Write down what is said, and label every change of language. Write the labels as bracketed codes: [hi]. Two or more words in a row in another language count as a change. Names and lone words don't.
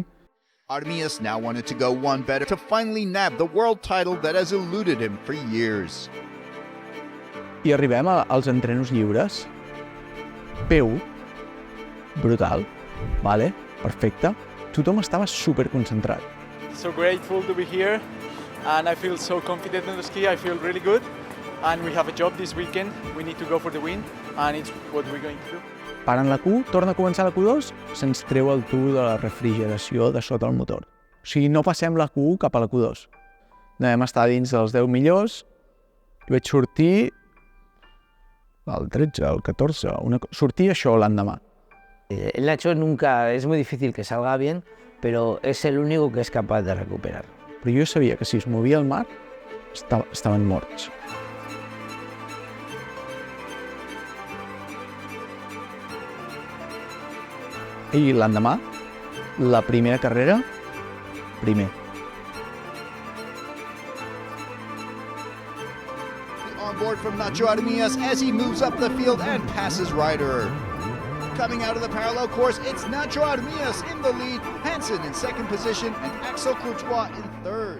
[en] Artemius now wanted to go one better to finally nab the world title that has eluded him for years. [ca] I arribem als entrenos lliures. P1, brutal, vale, perfecte. Tothom estava superconcentrat. [en] So grateful to be here and I feel so confident in the ski. I feel really good and we have a job this weekend. We need to go for the win and it's what we're going to do. [ca] Paren la Q, torna a començar la Q2, se'ns treu el tub de la refrigeració de sota el motor. O sigui, no passem la Q1 cap a la Q2. Vam estar dins dels 10 millors i vaig sortir el 13, el 14, sortir això l'endemà. [es] El Nacho nunca, es muy difícil que salga bien, pero es el único que es capaz de recuperar. [ca] Però jo sabia que si es movia el mar, estaven morts. I l'endemà, la primera carrera, primer. [en] On board from Nacho Artemius as he moves up the field and passes Ryder. Coming out of the parallel course, it's Nacho Artemius in the lead, Hansen in second position, and Axel Courtois in third.